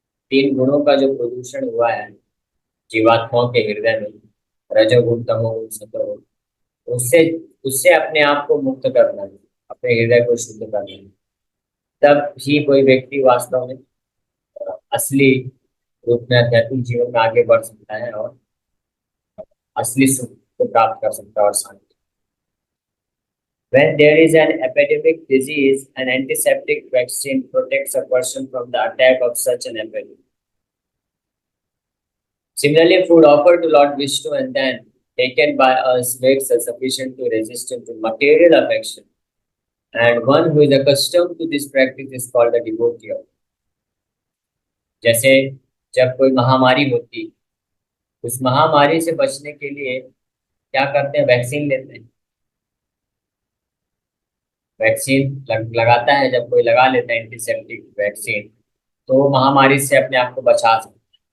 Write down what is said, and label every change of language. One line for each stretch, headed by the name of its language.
Hindi: 3 गुणों का जो प्रदूषण हुआ है जीवात्माओं के हृदय में, रजोगुण, तमोगुण, सतोगुण, उससे उससे अपने आप को मुक्त करना है, अपने हृदय को शुद्ध करना है। तब ही कोई व्यक्ति वास्तव में असली रूप में आध्यात्मिक जीवन में आगे बढ़ सकता है और असली सुख को प्राप्त कर सकता है और शांति।
English: When there is an epidemic disease, an antiseptic vaccine protects a person from the attack of such an epidemic. Similarly, food offered to Lord Vishnu and then taken by us makes us sufficient to resist to material affection. And one who is accustomed to this practice is called a devotee.
Hindi: जैसे जब कोई महामारी होती, उस महामारी से बचने के लिए क्या करते हैं? वैक्सीन लेते हैं। वैक्सीन लगाता है, जब कोई लगा लेता है एंटीसेप्टिक वैक्सीन, तो वो महामारी से अपने आप को बचा सकता है।